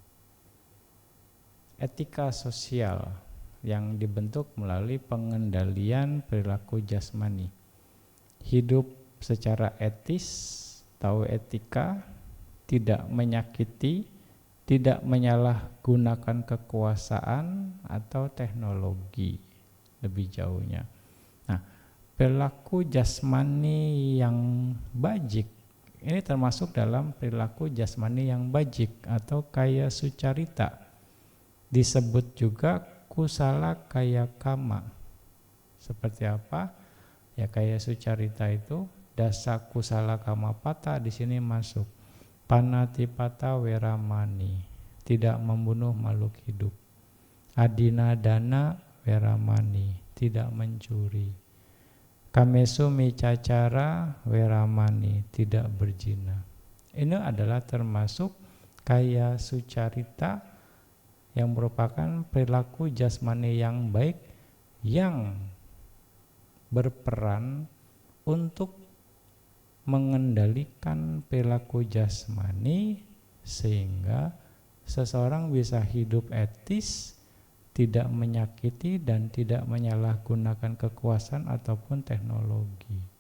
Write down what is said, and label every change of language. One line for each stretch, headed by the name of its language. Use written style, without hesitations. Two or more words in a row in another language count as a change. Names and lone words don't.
Indonesian: etika sosial yang dibentuk melalui pengendalian perilaku jasmani, hidup secara etis, tahu etika, tidak menyakiti, tidak menyalahgunakan kekuasaan atau teknologi lebih jauhnya. Nah, perilaku jasmani yang bajik ini termasuk dalam perilaku jasmani yang bajik atau
Pali: kaya sucarita.
Indonesian: Disebut juga
Pali: kusala kaya kama.
Indonesian: Seperti apa? Ya,
Pali: kaya sucarita
Indonesian: itu
Pali: dasa kusala kama pata
Indonesian: di sini masuk.
Pali: Panatipata weramani,
Indonesian: tidak membunuh makhluk hidup.
Pali: Adina dana weramani,
Indonesian: tidak mencuri.
Pali: Kamesu micacara weramani,
Indonesian: tidak berzina. Ini adalah termasuk
Pali: kaya sucarita
Indonesian: yang merupakan perilaku jasmani yang baik yang berperan untuk mengendalikan perilaku jasmani sehingga seseorang bisa hidup etis, tidak menyakiti dan tidak menyalahgunakan kekuasaan ataupun teknologi.